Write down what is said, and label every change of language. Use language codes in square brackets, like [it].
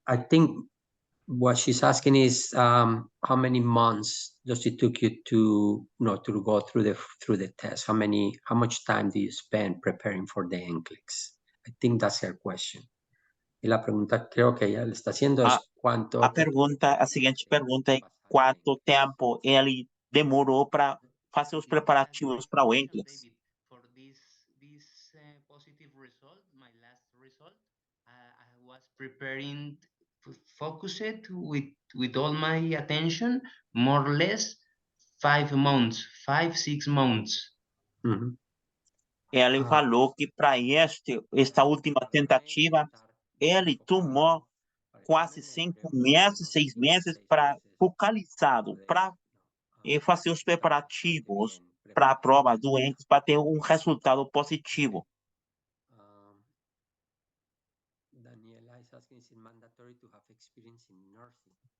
[en] I think what she's asking is how many months does it took you to go through the test? How much time do you spend preparing for the NCLEX? I think that's her question. [es] Y la pregunta creo que ella le está haciendo es cuánto. [pt] A seguinte pergunta é quanto tempo ele demorou para fazer os preparativos para o NCLEX. [en] David, for this positive result, my last result, I was preparing focused with all my attention, more or less 5 months, 6 months. Uhum. [pt] Ele Ah. falou que para esta última tentativa, ele tomou quase 5 meses, 6 meses para focalizado, para fazer os preparativos para a prova do NCLEX para ter um resultado positivo. [en] Daniela is asking, is it mandatory to have experience in nursing?